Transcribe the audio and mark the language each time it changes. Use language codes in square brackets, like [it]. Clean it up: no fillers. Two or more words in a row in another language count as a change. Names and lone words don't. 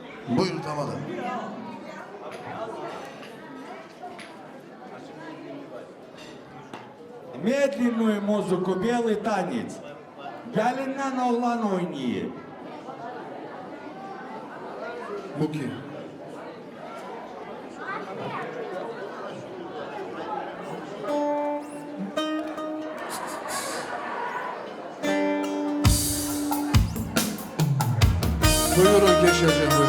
[tr] Buyurun tamam. [ru] Медленную музыку, белый танец. [tr] Gelinden oğlan oynuyor. Bu kim? Buyurun geçeceğim buyurun.